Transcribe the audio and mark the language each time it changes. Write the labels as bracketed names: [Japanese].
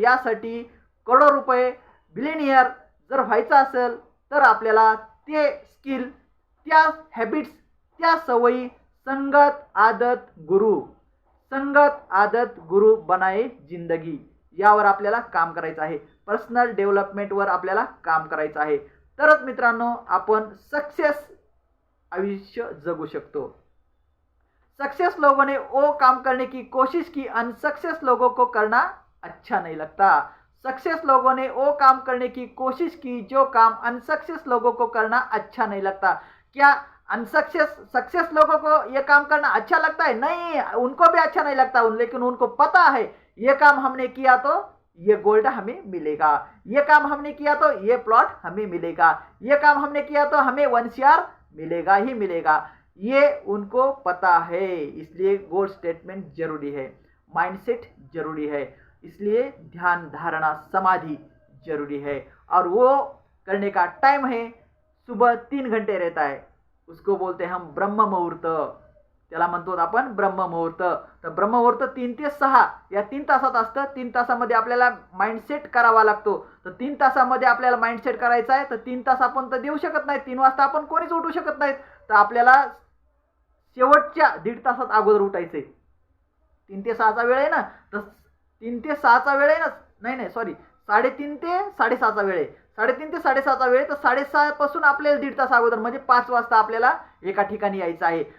[Marathi] यासाठी करोडो रुपये बिलियनियर जर व्हायचं असेल, तर आपल्याला ते स्किल, त्या हॅबिट्स, त्या सवयी, [Hindi] संगत आदत गुरु बनाए जिंदगी, [Marathi] यावर आपल्याला काम करायचं आहे. पर्सनल डेव्हलपमेंटवर आपल्याला काम करायचं आहे. तरच मित्रांनो आपण सक्सेस आयुष्य जगू शकतो. [Hindi] सक्सेस लोगों ने वो काम करने की कोशिश की, अनसक्सेस लोगों को करना अच्छा नहीं लगता। सक्सेस लोगों ने वो काम करने की कोशिश की जो काम अनसक्सेस लोगों को करना अच्छा नहीं लगता। क्या अनसक्सेस सक्सेस लोगों को ये काम करना अच्छा लगता है? नहीं, उनको भी अच्छा नहीं लगता, लेकिन उनको पता है ये काम हमने किया तो ये गोल्ड हमें मिलेगा, ये काम हमने किया तो ये प्लॉट हमें मिलेगा, ये काम हमने किया तो हमें 1 CR मिलेगा ही मिलेगा, ये उनको पता है। इसलिए गोल स्टेटमेंट जरूरी है, माइंडसेट जरूरी है, इसलिए ध्यान धारणा समाधि जरूरी है। और वो करने का टाइम है सुबह 3 घंटे रहता है, उसको बोलते हैं हम ब्रह्म मुहूर्त, [Marathi] त्याला म्हणतो आपण ब्रह्म मुहूर्त। तर ब्रह्म मुहूर्त 3 ते 6 या 3 तासात असतं। 3 तासामध्ये आपल्याला माइंडसेट करावा लागतो। तर 3 तासामध्ये आपल्याला माइंडसेट करायचा आहे, तर 3 तास आपण तर देऊ शकत नाही, 3 वाजता आपण कोणीच उठू शकत नाहीत, तर आपल्याला शेवटच्या 1.5 तासात अगोदर उठायचे। 3 ते 6चा वेळ आहे ना, तर 3 ते 6चा वेळ आहे ना, नाही सॉरी 3:30 ते 6:30चा वेळ आहे, 3:30 ते 6:30चा वेळ, तर 6:30 पासून आपल्याला 1.5 तास अगोदर म्हणजे 5 वाजता आपल्याला एका ठिकाणी यायचं आहे।